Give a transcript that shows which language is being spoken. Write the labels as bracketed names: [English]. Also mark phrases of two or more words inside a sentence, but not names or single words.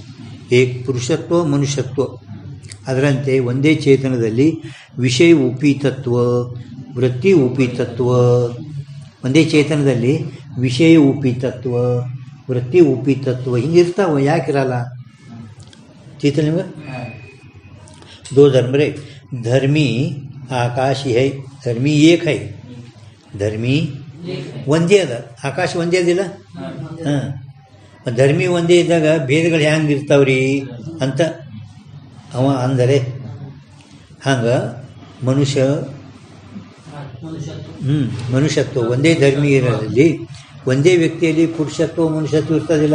[Kannada] ಏಕ್ ಪುರುಷತ್ವ ಮನುಷ್ಯತ್ವ. ಅದರಂತೆ ಒಂದೇ ಚೇತನದಲ್ಲಿ ವಿಷಯ ಉಪೀತತ್ವ ವೃತ್ತಿ ಉಪೀತತ್ವ. ಒಂದೇ ಚೇತನದಲ್ಲಿ ವಿಷಯ ಉಪೀತತ್ವ ವೃತ್ತಿ ಉಪೀತತ್ವ ಹಿಂಗಿರ್ತಾವ. ಯಾಕಿರಲ್ಲ ಚೇತನ ನಿಮ್ಗೆ? [Hindi] दो धर्म रे, धर्मी आकाश है, धर्मी एक है, [Kannada] ಧರ್ಮಿ ಒಂದೇ ಅದ, ಆಕಾಶ ಒಂದೇ ಅದಿಲ್ಲ. ಹಾಂ, ಧರ್ಮಿ ಒಂದೇ ಇದ್ದಾಗ ಭೇದಗಳು ಹೆಂಗೆ ಇರ್ತಾವ್ರಿ ಅಂತ ಅವ ಅಂದರೆ, ಹಂಗೆ ಮನುಷ್ಯತ್ವ ಒಂದೇ ಧರ್ಮಿ ಇರೋದ್ರಲ್ಲಿ ಒಂದೇ ವ್ಯಕ್ತಿಯಲ್ಲಿ ಪುರುಷತ್ವ ಮನುಷ್ಯತ್ವ ಇರ್ತದಿಲ್ಲ.